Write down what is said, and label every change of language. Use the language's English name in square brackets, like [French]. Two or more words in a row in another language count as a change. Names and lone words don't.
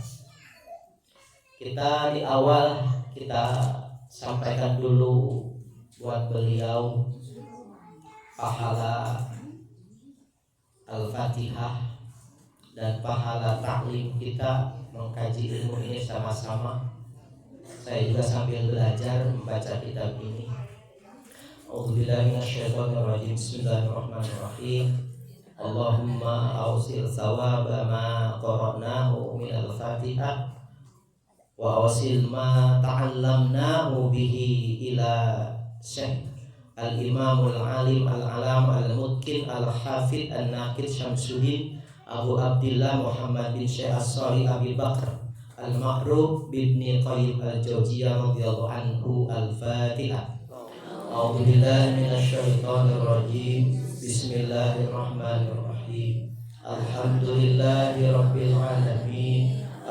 [Indonesian] Kita di awal kita sampaikan dulu buat beliau pahala Al-Fatihah dan pahala taklim kita mengkaji ilmu ini sama-sama. Saya juga sambil belajar membaca kitab ini. [Arabic] أعوذ بالله من الشيطان الرجيم بسم الله الرحمن الرحيم. اللهم أوصل ثواب ما قرأناه من الفاتحة وأوصل ما تعلمناه به إلى الشيخ الإمام العالم العلامة المتقن الحافظ الناقد شمس الدين أبو عبد الله محمد بن الشيخ الصالح أبي بكر المعروف بابن قيم الجوزية رضي الله عنه. Al-Fatihah. أعوذ بالله من الشيطان الرجيم. بسم الله الرحمن الرحيم الحمد لله رب العالمين.